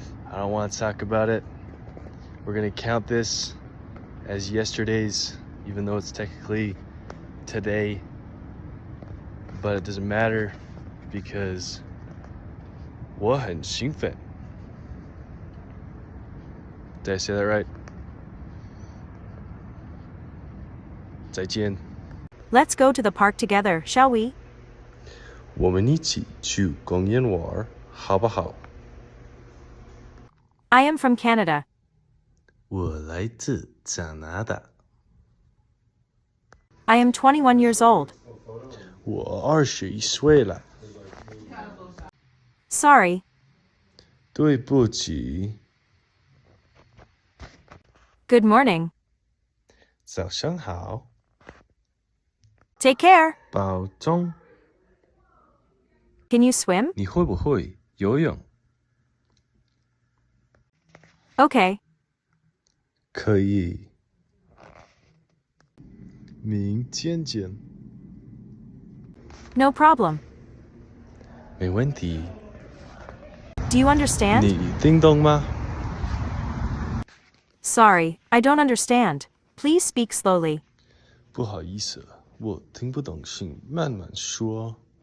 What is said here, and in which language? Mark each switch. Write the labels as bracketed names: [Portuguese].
[English] I don't want to talk about it. We're gonna count this as yesterday's, even though it's technically today, but it doesn't matter because [Chinese] 我很兴奋. [English] Did I say that right? [Chinese] 再见. [English] Let's go to the park together, shall we? [Chinese] 我们一起去公园玩，好不好？ [English] I am from Canada. [Chinese] 我来自加拿大。 [English] I am 21 years old. [Chinese] 我21岁了。 [English] Sorry. [Chinese] 对不起。 [English] Good morning. [Chinese] 早上好。 [English] Take care. [Chinese] 保重。 [English] Can you swim? [Chinese] 你会不会游泳？ [English] Okay. [Chinese] 可以。明天见。 [English] No problem. [Chinese] 没问题。 [English] Do you understand? [Chinese] 你听懂吗？ [English] Sorry, I don't understand. Please speak slowly. [Chinese] 不好意思，我听不懂，请慢慢说。